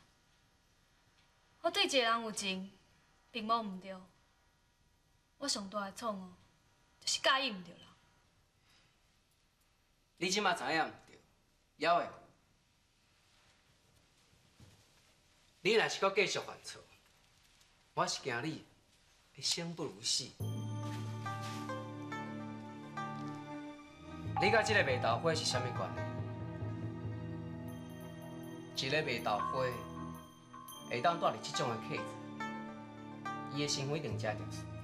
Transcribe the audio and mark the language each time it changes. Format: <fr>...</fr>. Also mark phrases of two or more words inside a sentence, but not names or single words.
<nan>我对一个人有情，并无毋对。我上大的错误，就是介意毋对人。你即马知影毋对，还会？你若是搁继续犯错，我是惊你会生不如死。你甲这个麦豆花是啥物关系？一个麦豆花会当带入这种的客子，伊的身份一定遮特殊。</nan>